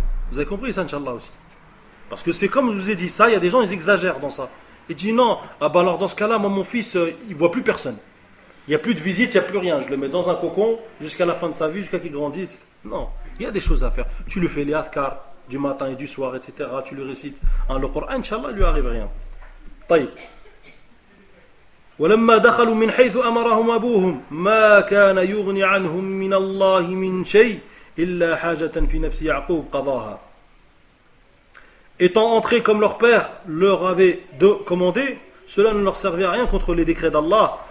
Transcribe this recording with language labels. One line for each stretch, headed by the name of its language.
French: Vous avez compris ça, Inch'Allah aussi? Parce que c'est comme je vous ai dit ça, il y a des gens, ils exagèrent dans ça. Ils disent non, alors dans ce cas-là, moi, mon fils, il ne voit plus personne. Il n'y a plus de visite, il n'y a plus rien. Je le mets dans un cocon jusqu'à la fin de sa vie, jusqu'à qu'il grandisse, etc. Non, il y a des choses à faire. Tu le fais les adhkar du matin et du soir, etc. Tu le récites. Le Coran, Inch'Allah, il lui arrive rien.
Arabic: طيب. ولما دخلوا من حيث أمرهم أبوهم ما كان يغني عنهم من الله من شيء إلا حاجة في نفس يعقوب قضاها.
French: Étant entrés comme leur père leur avait commandé, cela ne leur servait à rien contre les décrets d'Allah.